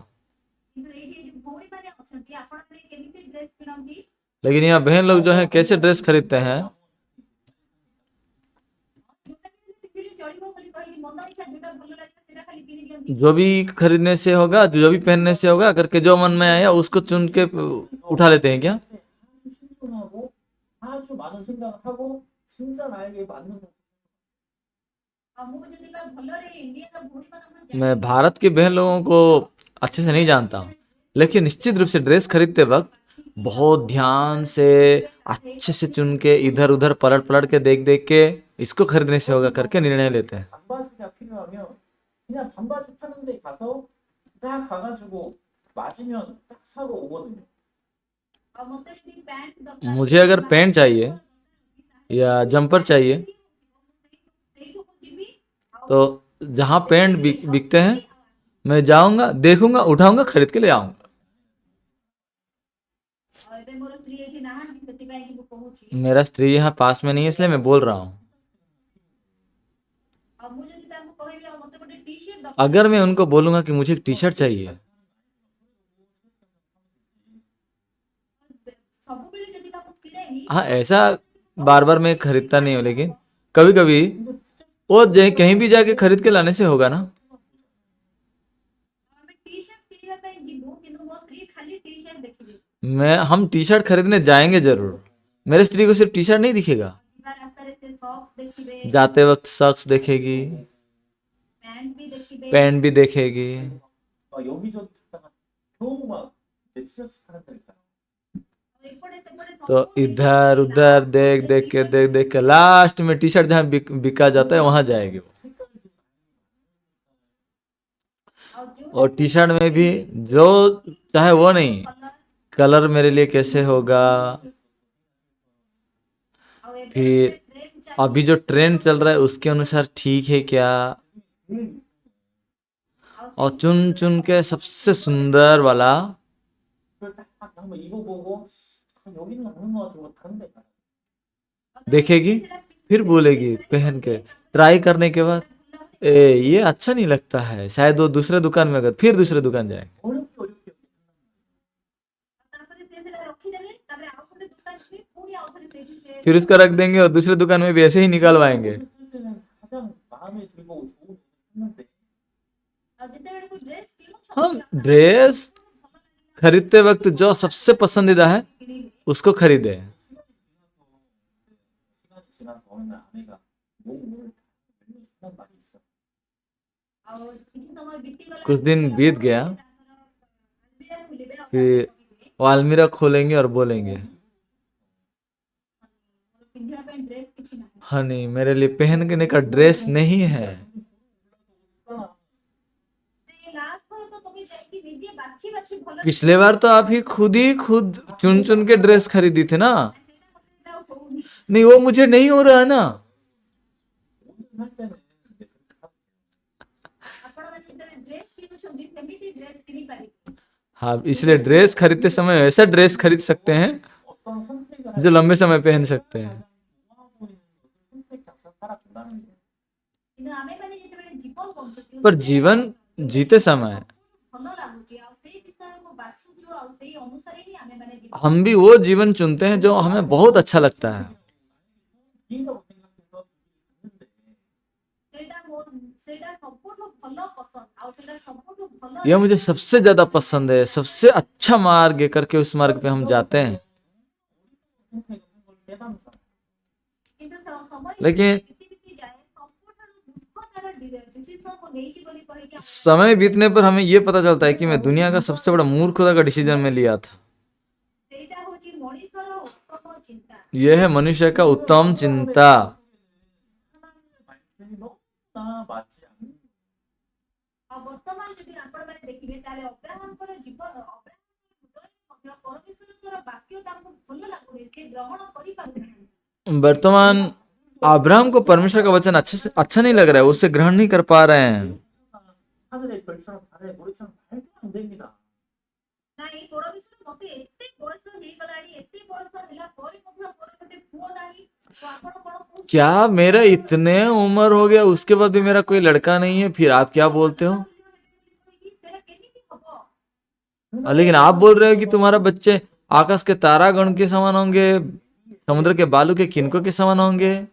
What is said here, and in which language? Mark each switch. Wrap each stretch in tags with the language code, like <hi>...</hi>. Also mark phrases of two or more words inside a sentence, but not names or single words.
<or>କିନ୍ତୁ ଏଇଠି ଯୋଉ ଭଉଣୀମାନେ ଅଛନ୍ତି ଆପଣମାନେ କେମିତି ଡ୍ରେସ୍ କିଣନ୍ତି?</or> <hi>लेकिन यहाँ बहन लोग जो है कैसे ड्रेस खरीदते हैं,</hi> <or>ଯୋଉଟା ବି ହେଲେ ପିନ୍ଧିଲେ ଚଳିବ ବୋଲି କହିକି ମନ ଇଚ୍ଛା ଯୋଉଟା ଭଲ ଲାଗିଲା ସେଇଟା ଖାଲି କିଣି ଦିଅନ୍ତି।</or> <hi>जो भी खरीदने से होगा, जो भी पहनने से होगा करके जो मन में आया उसको चुन के उठा लेते हैं क्या।</hi> <ko>신중하고 아주 많은 생각을 하고 진짜 나에게 맞는 거.</ko> <or>ଆଉ ମୁଁ ଯଦି ବା ଭଲରେ ଇଣ୍ଡିଆର ଭଉଣୀମାନଙ୍କୁ</or> <hi>मैं भारत के बहन लोगों को अच्छे से नहीं जानता हूँ, लेकिन निश्चित रूप से ड्रेस खरीदते वक्त बहुत ध्यान से अच्छे से चुन के इधर उधर पलट पलट के देख देख के इसको खरीदने से होगा करके निर्णय लेते हैं।</hi> <ko>반바지가 필요하면 그냥 반바지 파는 데 가서 딱 가가지고 맞으면 딱 사고 오거든요.</ko> <or>ଆଉ ମତେ ଯଦି ପ୍ୟାଣ୍ଟ ଦରକାର</or> <hi>मुझे अगर पैंट चाहिए या जंपर चाहिए</hi> <or>ସେଇଠୁକୁ ଯିବି ଆଉ</or> <hi>तो जहाँ पैंट बिकते हैं मैं जाऊंगा, देखूंगा, उठाऊंगा, खरीद के ले आऊंगा।</hi> <or>ଏବେ ମୋର ସ୍ତ୍ରୀ ଏଠି ନାହାନ୍ତି ସେଥିପାଇଁ କି ମୁଁ କହୁଛି</or> <hi>मेरा स्त्री यहाँ पास में नहीं है इसलिए मैं बोल रहा हूँ।</hi> <or>ଆଉ ମୁଁ ଯଦି ତାଙ୍କୁ କହିବି ଆଉ ମତେ ଗୋଟେ ଟି ଶର୍ଟ ଦରକାର</or> <hi>अगर मैं उनको बोलूंगा कि मुझे एक टी शर्ट चाहिए,</hi> <or>ସବୁବେଳେ ଯଦି ତାକୁ କିଣେନି</or> <hi>हाँ ऐसा बार बार मैं खरीदता नहीं हूँ, लेकिन कभी कभी</hi> <ko>근데 진짜</ko> <hi>वो कहीं भी जाके खरीद के लाने से होगा ना।</hi> <or>ଆମେ ଟି ଶର୍ଟ କିଣିବା ପାଇଁ ଯିବୁ କିନ୍ତୁ ମୋ ସ୍ତ୍ରୀ ଖାଲି ଟି ଶର୍ଟ ଦେଖିବେ</or> <hi>हम टी शर्ट खरीदने जाएंगे जरूर, मेरे स्त्री को सिर्फ टी शर्ट नहीं दिखेगा,</hi> <or>ଯିବା ରାସ୍ତାରେ ସେ ସକ୍ସ ଦେଖିବେ</or> <hi>जाते वक्त सॉक्स देखेगी,</hi> <or>ପ୍ୟାଣ୍ଟ ବି ଦେଖିବେ</or> <hi>पैंट भी देखेगी।</hi> <ko>여기저기 찾다가 겨우 막 이제 티셔츠 파는 데 있잖아.</ko> <or>ଆଉ ଏପଟେ ସେପଟେ</or> <hi>तो</hi> <or>ସବୁ</or> <hi>इधर उधर देख देख के लास्ट में टी शर्ट जहाँ बिका जाता है वहां जाएगी वो।</hi> <ko>색깔이</ko> <or>ଆଉ ଯୋଉ</or> <hi>और टी शर्ट में भी जो चाहे वो नहीं,</hi> <or>କଲର</or> <hi>कलर मेरे लिए कैसे होगा,</hi> <or>ଆଉ ଏବେ</or> <hi>फिर</hi> <or>ଟ୍ରେଣ୍ଡ ଚାଲିଛି</or> <hi>अभी जो ट्रेंड चल रहा है उसके अनुसार ठीक है क्या,</hi> <ko>제일</ko> <or>ଆଉ</or> <hi>और चुन चुन के सबसे सुंदर वाला</hi> <ko>그걸 딱 한번 입어보고 여기는 없는 것 같고 다른 데 가서</ko> <hi>देखेगी, फिर बोलेगी पहन के, ट्राई करने के बाद ए ये अच्छा नहीं लगता है, शायद वो दूसरे दुकान में गए, फिर दूसरे दुकान जाए,</hi> <ko>어렵게</ko> <or>ତାପରେ ସେ ସେଟା ରଖିଦେବେ ତାପରେ ଆଉ ଗୋଟେ ଦୋକାନ ଯିବେ ପୁଣି ଆଉ ଥରେ ସେଇଠି ସେ</or> <hi>फिर उसको रख देंगे और दूसरे दुकान में भी ऐसे ही निकलवाएंगे।</hi> <ko>옷을 살 때는 가장 마음에 들고 좋은 옷을 샀는데</ko> <or>ଆଉ ଯେତେବେଳେ କୋଉ ଡ୍ରେସ୍ କିଣୁଛନ୍ତି</or> <hi>हम ड्रेस खरीदते वक्त जो सबसे पसंदीदा है</hi> <or>କିଣିବେ</or> <hi>उसको खरीदे।</hi> <ko>시간이 지나서 어느 날 아내가 몸을 산단 말이 있어.</ko> <or>ଆଉ କିଛି ସମୟ ବିତିଗଲା</or> <hi>कुछ दिन बीत गया,</hi> <or>ତାଙ୍କର ଖୋଲିବେ ଆଉ</or> <hi>फिर</hi> <or>କହିବେ,</or> <hi>वो अलमीरा खोलेंगे और बोलेंगे</hi> <or>ମୋର ପିନ୍ଧିବା ପାଇଁ ଡ୍ରେସ୍ କିଛି ନାହିଁ</or> <hi>हनी मेरे लिए पहनने का ड्रेस नहीं है।</hi> <or>ସେ ଲାଷ୍ଟ ଥର ତ ତମେ ଯାଇକି ନିଜେ ବାଛି ବାଛି ଭଲ</or> <hi>पिछले बार तो आप ही खुद चुन चुन के ड्रेस खरीदी थी ना।</hi> <or>ସେଇଟା ମତେ ଆଉ ହଉନି</or> <hi>नहीं वो मुझे नहीं हो रहा है ना।</hi> <ko>옷을 살 때는</ko> <or>ଆପଣମାନେ ଯେତେବେଳେ ଡ୍ରେସ୍ କିଣୁଛନ୍ତି ସେମିତି ଡ୍ରେସ୍ କିଣିପାରିବେ</or> <hi>हाँ इसलिए ड्रेस खरीदते समय ऐसा ड्रेस खरीद सकते हैं</hi> <ko>어떤 선택을</ko> <hi>जो लंबे समय पहन सकते हैं।</hi> <ko>좋아 보이는 것을 선택해서 살아간다는 거예요.</ko> <or>କିନ୍ତୁ ଆମେମାନେ ଯେତେବେଳେ ଜୀବନ ବଞ୍ଚୁଛୁ</or> <hi>पर जीवन जीते समय</hi> <or>ଭଲ ଲାଗୁଛି ଆଉ ସେଇ ବିଷୟକୁ ବାଛୁଛୁ ଆଉ ସେଇ ଅନୁସାରେ ହିଁ ଆମେମାନେ ଜୀବନ</or> <hi>हम भी वो जीवन चुनते हैं जो हमें बहुत अच्छा लगता है।</hi> <ko>기회라고 생각해서 있는데</ko> <or>ସେଇଟା ସବୁଠୁ ଭଲ ପସନ୍ଦ ଆଉ ସେଇଟା ସବୁଠୁ ଭଲ</or> <hi>यह मुझे सबसे ज्यादा पसंद है, सबसे अच्छा मार्ग है करके उस मार्ग पे हम जाते हैं।</hi> <ko>선택을 한 걸 깨닫는 거예요.</ko> <or>କିନ୍ତୁ ସମୟ</or> <hi>लेकिन</hi> <or>ବିତି ଯାଏ ସବୁଠାରୁ ଦୁଃଖଦାୟକ ଡିସିସନ ମୁଁ ନେଇଛି ବୋଲି କହିକି</or> <hi>समय बीतने पर हमें ये पता चलता है कि मैं दुनिया का सबसे बड़ा मूर्खता का डिसीजन में लिया था।</hi> <or>ସେଇଟା ହଉଛି ମଣିଷର ଉତ୍ତମ ଚିନ୍ତା</or> <hi>यह है मनुष्य का उत्तम चिंता।</hi> <ko>하나님의 말씀이 너무나 맞지 않는</ko> <or>ଆଉ ବର୍ତ୍ତମାନ ଯଦି ଆପଣମାନେ ଦେଖିବେ ତାହେଲେ ଅବ୍ରାହମଙ୍କର ଜୀବନ ଅବ୍ରାହମଙ୍କର ହୃଦୟରେ ମଧ୍ୟ ପରମେଶ୍ୱରଙ୍କର ବାକ୍ୟ ତାଙ୍କୁ ଭଲ ଲାଗୁନି ସେ ଗ୍ରହଣ କରିପାରୁନାହାନ୍ତି</or> <hi>वर्तमान अब्राहम को परमेश्वर का वचन अच्छा नहीं लग रहा है, उसे ग्रहण नहीं कर पा रहे हैं।</hi> <ko>하늘의 별처럼 바다의 모래처럼 말도 안 됩니다.</ko> <or>ନାଇଁ ପରମେଶ୍ୱର ମତେ ଏତେ ବୟସ ହେଇଗଲାଣି, ଏତେ ବୟସ ହେଲା ପରେ ମଧ୍ୟ ମୋର ଗୋଟେ ପୁଅ ନାହିଁ, ତ ଆପଣ କଣ କହୁଛନ୍ତି?</or> <hi>क्या मेरा इतने उम्र हो गया उसके बाद भी मेरा कोई लड़का नहीं है, फिर आप क्या बोलते हो?</hi> <or>ସେଟା କେମିତି ହବ?</or> <hi>लेकिन आप बोल रहे हो कि तुम्हारा बच्चे आकाश के तारागण के समान होंगे, समुद्र के बालू के किनकों के समान होंगे।</hi>